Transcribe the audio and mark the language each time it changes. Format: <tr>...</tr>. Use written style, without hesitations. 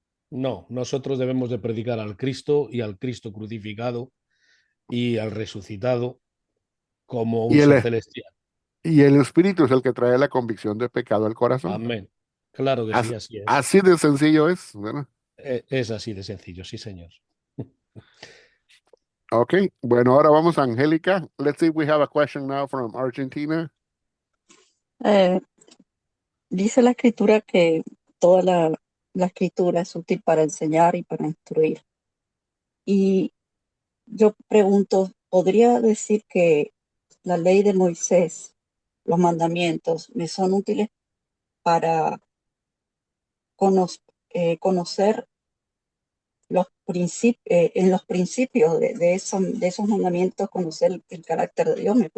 <es>No, nosotros debemos de predicar al Cristo y al Cristo crucificado y al resucitado como un Y ser el, celestial. y el Espíritu es el que trae la convicción de pecado al corazón. Amén. Claro que sí, As- así es. Así de sencillo es, ¿verdad? Es así de sencillo, sí, señor. Ok, bueno, ahora vamos a Angélica.</es> <en>Let's see if we have a question now from Argentina.</en> <es>Eh, Dice la escritura que toda la escritura es útil para enseñar y para instruir. Y yo pregunto, ¿podría decir que la ley de Moisés, los mandamientos, me son útiles para cono- conocer en los principios de esos mandamientos, conocer el carácter de Dios?</es>